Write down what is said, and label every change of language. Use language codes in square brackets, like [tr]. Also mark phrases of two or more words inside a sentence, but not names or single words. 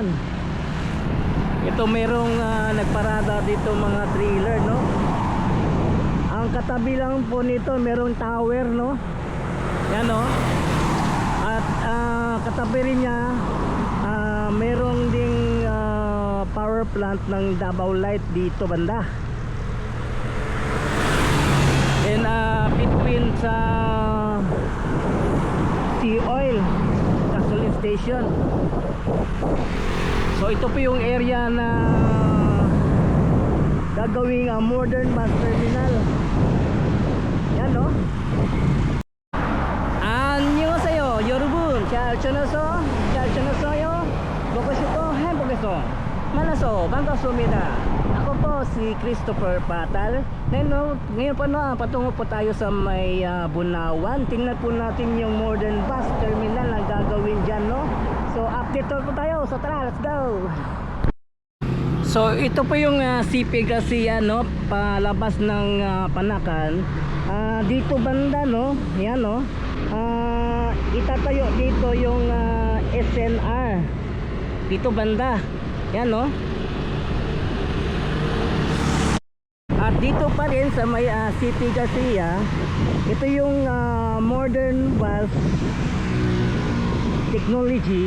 [tl] Ito mayroong nagparada dito mga trailer, no? Ang katabi lang po nito mayroong tower, no? Yan, no? At katabi rin niya mayroong ding [en] power plant [tl] ng Davao Light dito banda. [en] And between sa Sea Oil gasoline station. [tl] So ito po yung area na gagawing [en] modern bus terminal. [tl] Yan, no? [ko] 안녕하세요 여러분. 잘 지내서 보고싶고 행복해서 만나서 반갑습니다. [tl] Ako po si Christopher Patal. Ngayon po patungo po tayo sa May Bunawan. Tingnan po natin yung [en] modern bus terminal [tl] na gagawin dyan, no? So update po tayo. So tara, [en] let's go. [tl] So ito po yung CP Garcia, no? Palabas ng Panakan. Dito banda, no? Yan, no? Itatayo dito yung SNR dito banda. Yan, no? At dito pa rin sa may CP Garcia, ito yung [en] modern bus technology.